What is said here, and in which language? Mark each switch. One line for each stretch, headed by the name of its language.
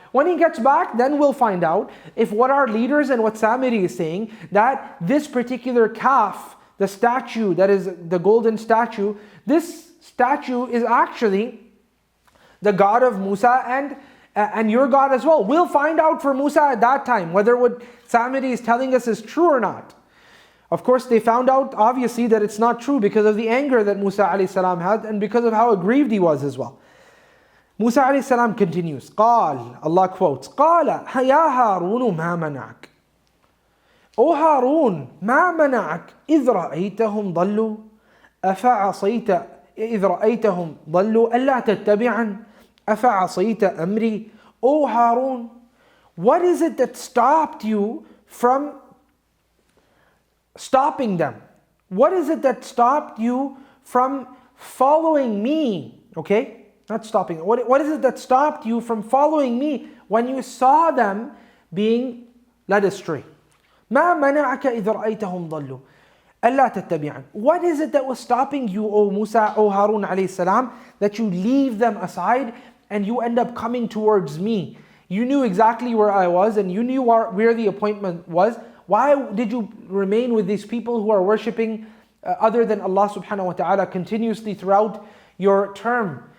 English: When he gets back, then we'll find out if what our leaders and what Samiri is saying, that this particular calf, the statue, that is the golden statue, this statue is actually the God of Musa and your God as well. We'll find out for Musa at that time whether what Samiri is telling us is true or not. Of course, they found out obviously that it's not true because of the anger that Musa alayhi salam had and because of how aggrieved he was as well. Musa alayhi salam continues.
Arabic: قال,
English: Allah quotes,
Arabic: قال يا هارون ما منعك.
English: O Harun,
Arabic: ما منعك إذ رأيتهم ضلوا أفعصيت إذ رأيتهم ضلوا ألا تتبعا أفعصيت أمري.
English: O Harun, what is it that stopped you from stopping them? What is it that stopped you from following me? Okay, not stopping. What is it that stopped you from following me when you saw them being led astray?
Arabic: ما منعك إذ رأيتهم ضلوا ألا تتبعا.
English: What is it that was stopping you, O Musa, O Harun alayhi salam, that you leave them aside and you end up coming towards me? You knew exactly where I was and you knew where the appointment was. Why did you remain with these people who are worshipping other than Allah subhanahu wa ta'ala continuously throughout your term?